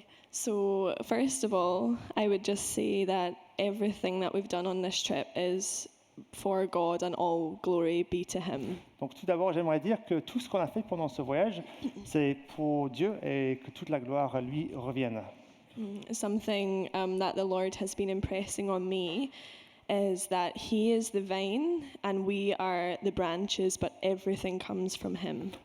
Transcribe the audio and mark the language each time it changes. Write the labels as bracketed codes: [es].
[en] So first of all, I would just say that everything that we've done on this trip is for God and all glory be to Him. [fr] Donc tout d'abord, j'aimerais dire que tout ce qu'on a fait pendant ce voyage, c'est pour Dieu et que toute la gloire lui revienne. [en] Something that the Lord has been impressing on me is that He is the vine and we are the branches, but everything comes from Him.